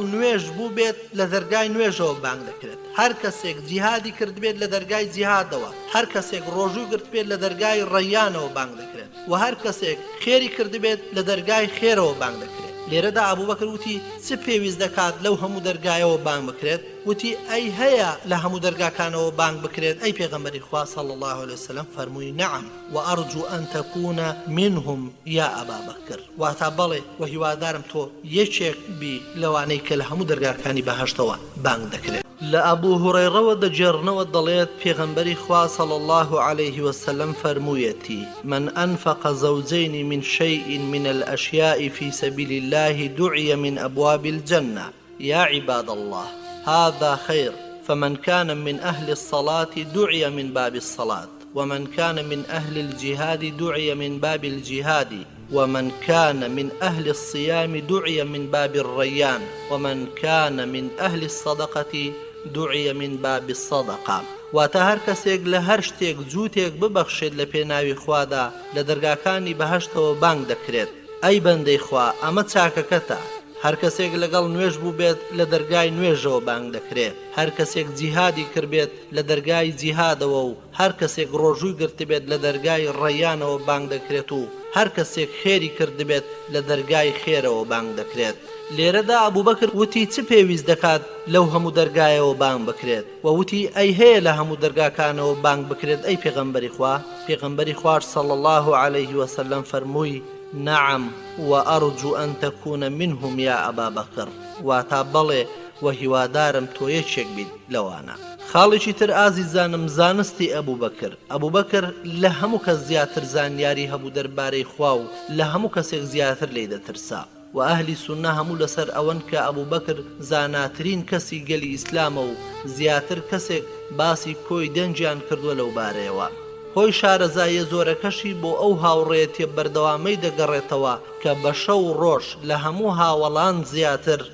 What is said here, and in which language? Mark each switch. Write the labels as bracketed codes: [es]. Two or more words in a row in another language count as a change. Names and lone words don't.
[ckb] نوێژ بوو بێت لە دەرگای نوێژەوە بانگ دەکرێت هەر کەسێک جیهادی کرد بێت لە دەرگای جیهادەوە هەر کەسێک ڕۆژوو گرت بێت لە دەرگای ڕەیانەوە بانگ دەکرێت و هەر کەسێک خێری کرد بێت لە دەرگای خێرەوە بانگ دەکرێت لێرەدا ئەبوو بەکر وتی چ پێویست دەکات لەو هەموو دەرگایەوە بانگ بکرێت وتی ئەی هەیە لە هەموو دەرگاکانەوە بانگ بکرێت ئەی پێغەمبەری خوا [ar] صلی الله علیه وسلم [ckb] فەرمووی [ar] نعم وأرجو أن تكون منهم يا أبا بكر [ckb] واتا بەڵێ و هیوادارم تۆ یەکێک بی لەوانەی کە لە هەموو دەرگاکانی بەهەشتەوە بانگ دەکرێت لە ئەبوو هورەیرەوە دەجێڕنەوە دەڵێت پێغەمبەری خوا [ar] صلی الله عليه وسلم فەرموویەتی من أنفق زوجين من شيء من الأشياء في سبيل الله دعي من أبواب الجنة يا عباد الله هذا خير فمن كان من أهل الصلاة دعي من باب الصلاة ومن كان من أهل الجهاد دعي من باب الجهاد ومن كان من أهل الصيام دعي من باب الريان ومن كان من أهل الصدقة دعي من باب الصدقة [ckb] واتە هەر کەسێک لە هەر شتێک جووتێک ببەخشێت لە پێناوی خوادا لە دەرگاکانی بەهەشتەوە بانگ دەکرێت ئەی بەندەی خوا ئەمە چاکەکەتە هەر کەسێک لەگەڵ نوێژ بوو بێت لە دەرگای نوێژەوە بانگ دەکرێت هەر کەسێک جیهادی کردبێت لە دەرگای جیهادەوە و هەر کەسێک ڕۆژووی گرتبێت لە دەرگای ڕەیانەوە بانگ دەکرێت و هەر کەسێک خێری کردبێت لە دەرگای خێرەوە بانگ دەکرێت لێرەدا ئەبوو بەکر وتی چ پێویست دەکات لەو هەموو دەرگایەوە بانگ بکرێت و وتی ئەی هەیە لە هەموو دەرگاکانەوە بانگ بکرێت ئەی پێغەمبەری خوا پێغەمبەری خوار [ar] صلی الله عليه وسلم [ckb] فەرمووی [ar] نعم وأرجو أن تكون منهم يا أبا بكر [ckb] واتا بەڵێ و هیوادارم تۆ یەکێک بیت لەوانە خاڵێکی تر ئازیزانم زانستی ئەبوو بەکر ئەبوو بەکر لە هەموو کەس زیاتر زانیاری هەبوو دەربارەی خوا و لە هەموو کەسێک زیاتر لێی دەترسا و ئەهلی سونە هەموو لەسەر ئەوەن کە ئەبوو بەکر زاناترین کەسی گەلی ئیسلامە و زیاتر کەسێک باسی کۆی دەنجیان کردووە لەو بارەیەوە هۆی شارەزایە زۆرەکەشی بۆ ئەو هاوڕێیەتیە بەردەوامەی دەگەڕێتەوە کە بە شەو ڕۆژ لە هەموو هاوڵان زیاتر